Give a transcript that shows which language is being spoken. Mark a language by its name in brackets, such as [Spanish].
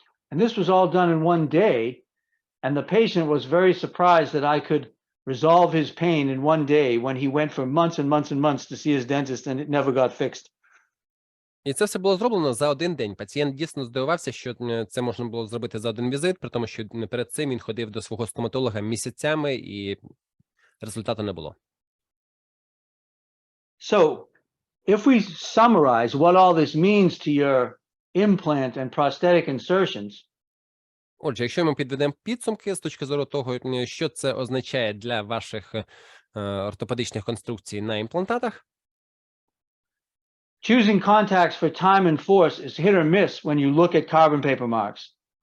[English] And this was all done in one day. And the patient was very surprised that I could resolve his pain in one day when he went for months and months and months to see his dentist and it never got fixed. [Ukrainian] І це все було зроблено за один день. Пацієнт дійсно здивувався, що це можна було зробити за один візит, при тому, що перед цим він ходив до свого стоматолога місяцями і результату не було. [English] So, if we summarize what all this means to your implant and prosthetic insertions, [Ukrainian] Отже, якщо ми підведемо підсумки з точки зору того, що це означає для ваших ортопедичних конструкцій на імплантатах, [English] choosing contacts for time and force is hit or miss when you look at carbon paper marks.